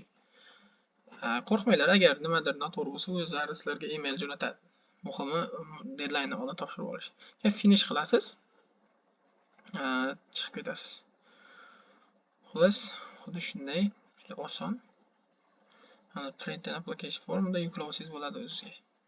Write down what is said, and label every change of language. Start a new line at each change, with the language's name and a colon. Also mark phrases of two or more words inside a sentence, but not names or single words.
Uzbek: Qo'rqmanglar, agar nimadir noto'g'ri bo'lsa, o'zlari sizlarga email jo'natadi. Muhimi deadline'dan oldin topshirib olish. Keyin finish qilasiz. Chiqib ketasiz. Xo'sh, xuddi shunday, juda oson.
English: Print and application
Uzbek: formida yuklovsiz bo'ladi o'zingizga.